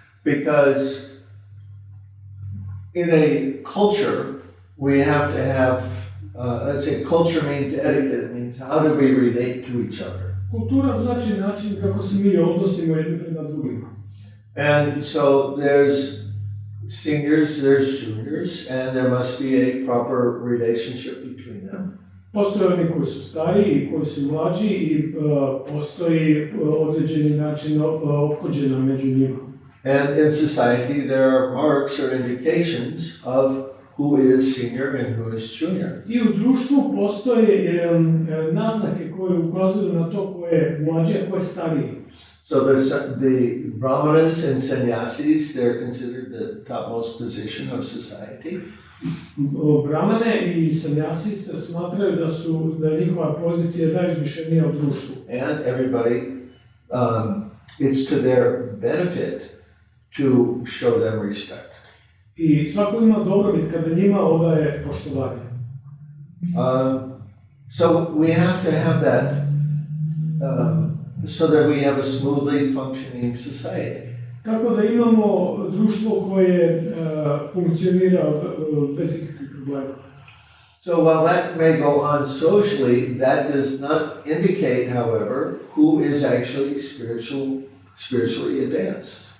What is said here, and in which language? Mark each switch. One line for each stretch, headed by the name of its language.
English: Because in a culture, we have to have, let's say culture means etiquette, it means how do we relate to each other.
Croatian: Kultura znači način kako se mi odnosimo jedni prema drugima.
English: And so there's seniors, there's juniors, and there must be a proper relationship between them.
Croatian: Postoje oni koji su stariji i koji su mlađi i postoji određeni način ophođenja među njima.
English: And in society there are marks or indications of who is senior and who is junior.
Croatian: I u društvu postoje naznake koje ukazuju na to ko je mlađi, a ko je stariji.
English: So the brahmanas and sannyasis, they're considered the topmost position of society.
Croatian: Brahmane i sanjasi se smatraju da je njihova pozicija najuzvišenija u društvu.
English: And everybody, it's to their benefit to show them respect.
Croatian: I svako ima dobrobit kada njima odaje poštovanje.
English: So we have to have that so that we have a smoothly functioning society.
Croatian: Tako da imamo društvo koje funkcionira bez ikakvih problema.
English: So while that may go on socially, that does not indicate, however, who is actually spiritually advanced.